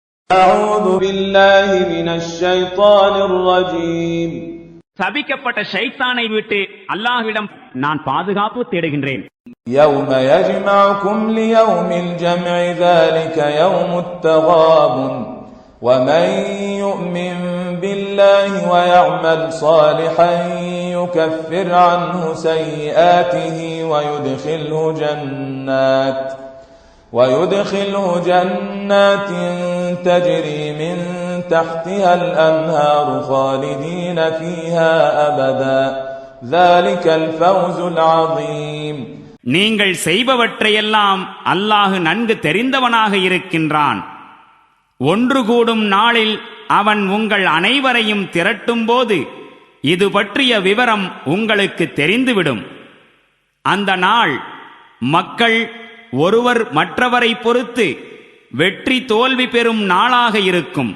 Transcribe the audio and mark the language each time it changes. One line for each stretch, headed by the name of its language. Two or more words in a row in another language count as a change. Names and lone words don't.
Arabic: أعوذ بالله من الشيطان الرجيم.
Tamil: சபிக்கப்பட்ட ஷைத்தானை விட்டு அல்லாஹ்விடம் நான் பாதுகாப்பு தேடுகின்றேன்.
Arabic: يوم يجمعكم ليوم الجمع ذلك يوم التغابن ومن يؤمن بالله ويعمل صالحا يكفر عنه سيئاته ويدخله جنات تجري من تحتها الأنهار خالدين فيها أبدا ذلك الفوز العظيم.
Tamil: நீங்கள் செய்பவற்றையெல்லாம் அல்லாஹ் நன்கு தெரிந்தவனாக இருக்கின்றான். ஒன்று கூடும் நாளில் அவன் உங்கள் அனைவரையும் திரட்டும் போது இது பற்றிய விவரம் உங்களுக்கு தெரிந்துவிடும். அந்த நாள் மக்கள் ஒருவர் மற்றவரை பொறுத்து வெற்றி தோல்வி பெறும் நாளாக இருக்கும்.